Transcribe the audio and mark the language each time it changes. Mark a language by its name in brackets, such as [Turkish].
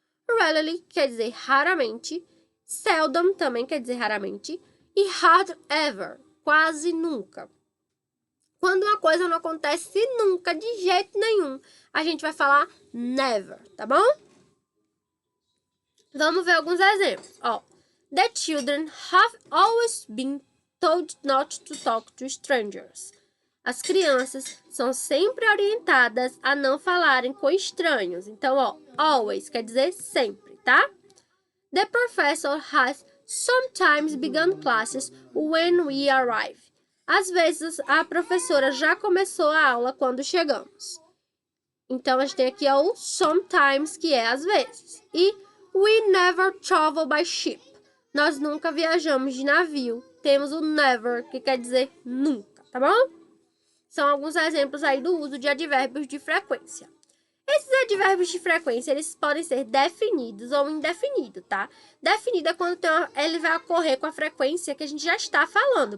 [Portuguese] Rarely, que quer dizer raramente. Seldom, também quer dizer raramente. E hardly ever, quase nunca. Quando uma coisa não acontece nunca, de jeito nenhum, a gente vai falar never, tá bom? Vamos ver alguns exemplos. [English] Ó, the children have always been told not to talk to strangers. [Portuguese] As crianças são sempre orientadas a não falarem com estranhos. Então, ó, always quer dizer sempre, tá? [English] The professor has sometimes begun classes when we arrive. [Portuguese] Às vezes, a professora já começou a aula quando chegamos. Então, a gente tem aqui o sometimes, que é às vezes. [English] E we never travel by ship. [Portuguese] Nós nunca viajamos de navio. Temos o never, que quer dizer nunca, tá bom? São alguns exemplos aí do uso de advérbios de frequência. Esses advérbios de frequência, eles podem ser definidos ou indefinidos, tá? Definido é quando ele vai ocorrer com a frequência que a gente já está falando.